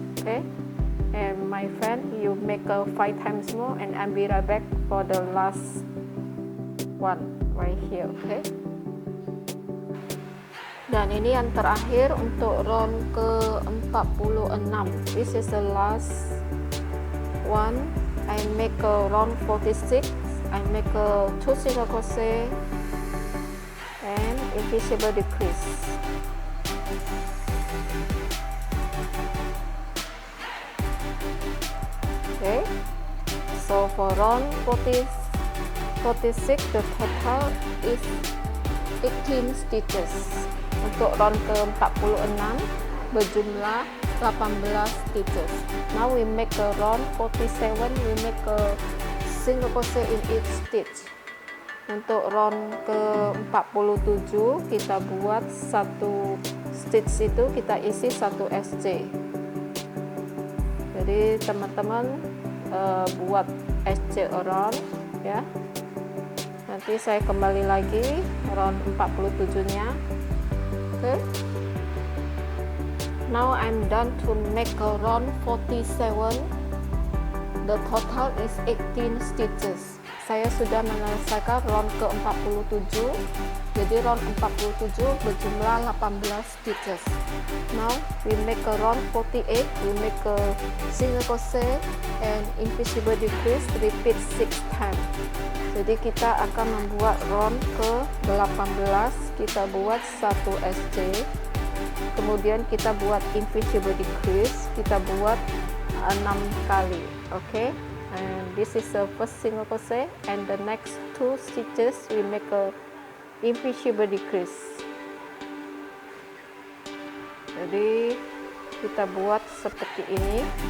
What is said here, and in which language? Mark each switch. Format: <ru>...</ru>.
<en>Okay, and my friend, you make 5 times more and I'll be right back for the last one right here.</en> <id>Okay, dan ini yang terakhir untuk round ke-46.</id> <en>This is the last one. I make a round 46. I make a 2 single crochet and invisible decrease. Okay, so for round 46 the total is 18 stitches.</en> <id>Untuk round ke-46 berjumlah 18 stitches.</id> <en>Now we make a round 47, we make a single crochet in each stitch.</en> <id>Untuk round ke-47 kita buat satu stitch itu kita isi 1 SC. Jadi teman-teman buat SC around ya. Nanti saya kembali lagi round 47-nya. Okay.</id> <en>Now I'm done to make a round 47. The total is 18 stitches.</en> <id>Saya sudah menyelesaikan round ke-47. Jadi round 47 berjumlah 18 stitches.</id> <en>Now we make a round 48. We make a single crochet and invisible decrease, repeat 6 times.</en> <id>Jadi kita akan membuat round ke-18. Kita buat 1 SC. Kemudian kita buat invisible decrease, kita buat 6 kali.</id> <en>Okay, and this is the first single crochet, and the next 2 stitches we make a invisible decrease.</en> <id>Jadi kita buat seperti ini.</id>